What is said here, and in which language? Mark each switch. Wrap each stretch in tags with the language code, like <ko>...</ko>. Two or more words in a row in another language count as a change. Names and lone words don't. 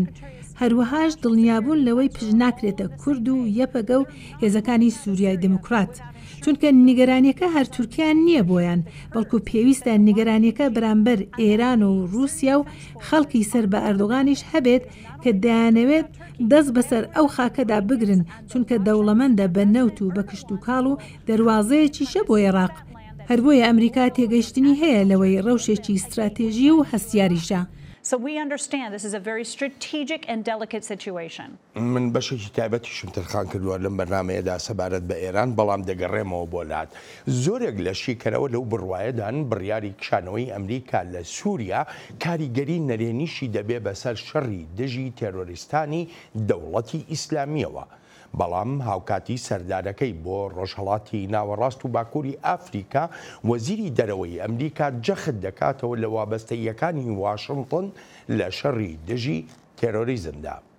<ckb>هەروەهاش دڵنیابوون لەوەی پژ ناکرێتە کورد و یەپەگە و هێزەکانی سووریای دموکرات، چونکە نیگەرانیەکە هەر تورکیان نییە بۆیان، بەڵکو پێویستە نیگەرانیەکە بەرامبەر ئێران و رووسیا و خەڵکی سەر بە ئەردۆغانیش هەبێت کە دەیانەوێت دەست بەسەر ئەو خاکەدا بگرن، چونکە دەوڵەمەندە بە نەوت و بە کشت و کاڵ و دەواازەیەکیشە بۆ عێراق. هەر بۆیە ئەمریکا تێگەیشتنی هەیە لەوەی ڕەوشێکی استراتێژی و هەستیاریشە.</ckb> <en>So we understand this is a very strategic and delicate situation.</en> <ckb>من بەشێکی تایبەتیشم تەرخان کردووە لەم بەرنامەیەدا سەبارەت بە ئێران بەڵام دەگەڕێمەوە بۆ لات زۆرێک لە شیکەرەوە لەو بڕوایەدان بڕیاری کشانەوەی ئەمریکا لە سووریا کاریگەری نەرێنیشی دەبێ بەسەر شەڕی دژی تێرۆریستانی دەوڵەتی ئیسلامیەوە بەڵام هاوکاتی سەردارەکەی بۆ ڕۆژهەڵاتی ناوەڕاست و باکووری ئافریکا وەزیری دەرەوەی ئەمریکا جەخت دەکاتەوە لە وابەستەیەکانی واشنگتن لە شەڕی دژی تێرۆریزمدا.</ckb>